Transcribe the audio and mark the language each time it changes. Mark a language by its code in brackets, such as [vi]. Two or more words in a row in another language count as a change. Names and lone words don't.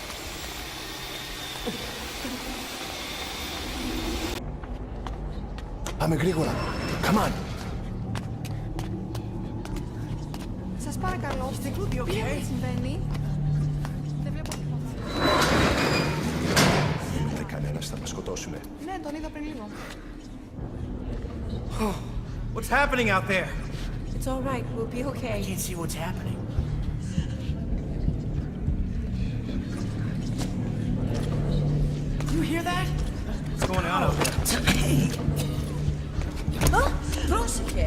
[el] Πάμε γρήγορα. [en] Come on. [el] Σας παρακαλώ, τι συμβαίνει? Δεν βλέπω τίποτα. Ούτε κανένας θα μας σκοτώσουνε. Ναι, τον είδα πριν λίγο. [en] What's happening out there? It's all right, we'll be okay. I can't see what's happening. You hear that? What's going on out there? [el] Hey! Πρόσεχε!